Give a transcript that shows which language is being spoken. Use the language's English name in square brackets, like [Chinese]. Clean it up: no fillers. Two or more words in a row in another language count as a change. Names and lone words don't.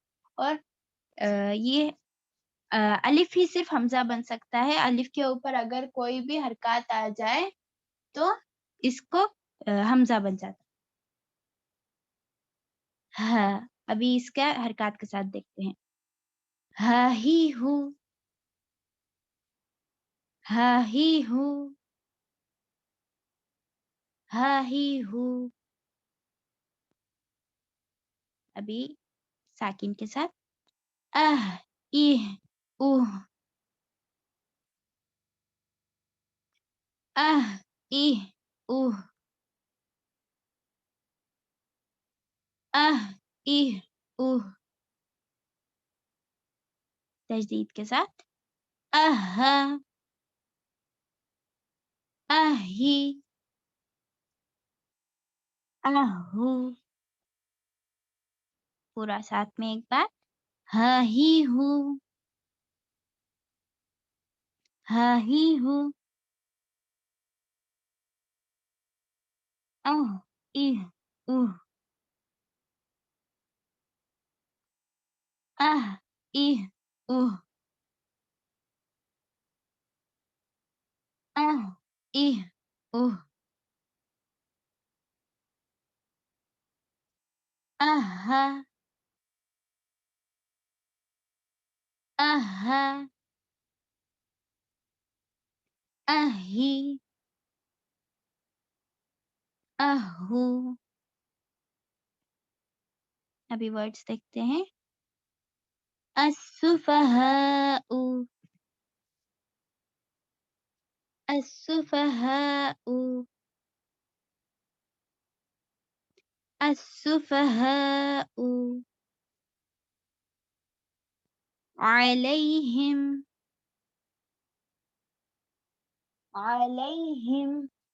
[Hindi] और ये अलिफ ही सिर्फ़ हमज़ा बन सकता है, अलिफ के ऊपर अगर कोई भी हरकत आ जाए, तो इसको हमज़ा बन जाता है। हाँ, अभी इसका हरकत के साथ देखते हैं। हा ही हूँ, हा ही हूँ, हा ही हूँ। अभी साकिन के साथ आह, इह, उह, आह, इह, उह, आह, इह, उह, तजदीद के साथ आहा, आही, आहू, पूरा साथ में एक बार हा ही हूँ, हा ही हूँ, आह, इह, उह, आह, इह, उह, आह, इह, उह, आहा, आहा, आही, आहू। अभी वर्ड्स देखते हैं। [Arabic] السفهاء السفهاء السفهاء عليهم عليهم